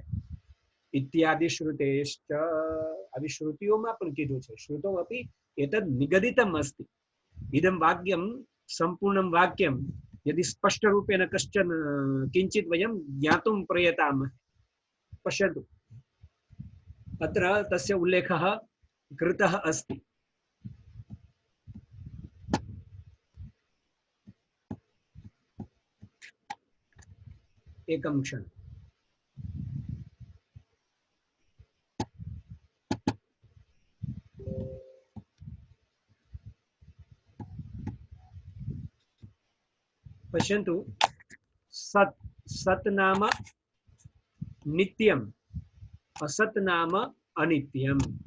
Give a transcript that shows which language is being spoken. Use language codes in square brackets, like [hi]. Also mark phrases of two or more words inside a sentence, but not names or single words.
[sa] इत्यादि श्रुतेश्च, [gu] આવી શ્રુતિઓમાં પણ કીધું છે. [sa] श्रुतौ अपि एतद् निगदितम् अस्ति. इदम् वाक्यम् सम्पूर्णम् वाक्यम् यदि स्पष्ट रूपेण कश्चन किंचित् वयम् ज्ञातुम् प्रयतामः. પશ્યन्तु, अत्र तस्य उल्लेखः कृतः अस्ति. एकं क्षणं. पश्यन्तु, सत् सत् नाम नित्यम्, असत नाम अनित्यम.